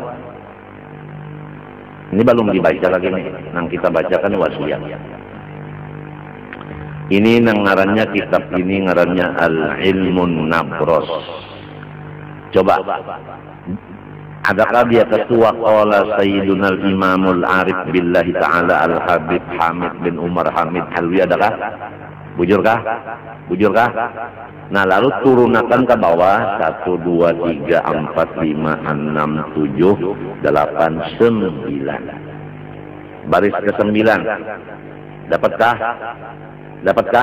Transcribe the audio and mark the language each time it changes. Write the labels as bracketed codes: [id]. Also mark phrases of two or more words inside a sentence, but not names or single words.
[bjn] Ini belum dibaca lagi nih, nang kita bacakan wasiat. Ini nang ngarannya kitab ini ngarannya Al-Ilmun Nabros. Coba. Adakah dia ketua [ar] qala Sayyiduna Al-Imamul Arif Billahi Ta'ala [bjn] Al-Habib Hamid bin Umar Hamid Halwi, adakah? Bujurkah? Bujurkah? Nah lalu turunakan ke bawah 1, 2, 3, 4, 5, 6, 7, 8, 9. Baris ke-9. Dapatkah? Dapatkah?